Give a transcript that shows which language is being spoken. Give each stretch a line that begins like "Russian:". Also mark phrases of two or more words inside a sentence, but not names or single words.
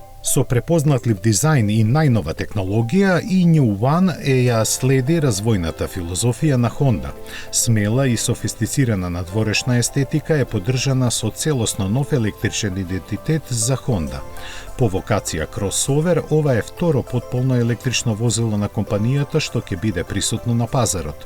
Macedonian: Со препознатлив дизајн и најнова технологија, e-New One ја следи развојната филозофија на Honda. Смела и софистицирана надворешна естетика е поддржана со целосно нов електричен идентитет за Honda. По вокација кросовер, ова е второ потполно електрично возило на компанијата што ќе биде присутно на пазарот.